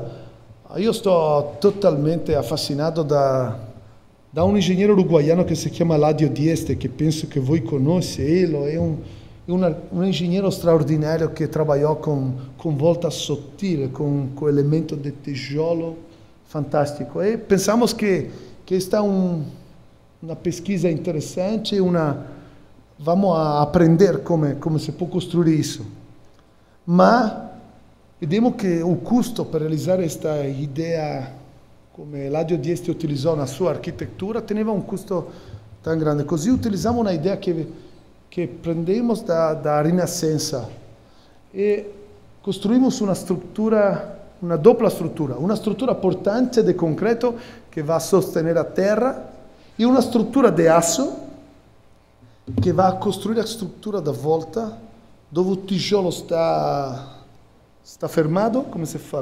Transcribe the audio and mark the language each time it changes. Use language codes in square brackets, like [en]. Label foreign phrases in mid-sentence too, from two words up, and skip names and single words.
[it] Io sto totalmente affascinato da un ingegnere uruguaiano che si chiama Ladio Dieste, che penso che voi conoscete. È un ingegnere straordinario che lavorò con volta sottile, con elemento di tijolo fantastico. E pensiamo che sta una pesquisa interessante, [pt] vamos a aprender [it] come si può costruire isso. Ma vediamo che il costo per realizzare questa idea, come Ladio Dieste utilizzò nella sua architettura, teneva un costo tan grande. Così utilizziamo una idea che prendemmo da Rinascenza e costruimmo una struttura, una doppia struttura, una struttura portante di concreto che va a sostenere la terra e una struttura di asso che va a costruire la struttura da volta dove il tijolo sta fermato, come si fa?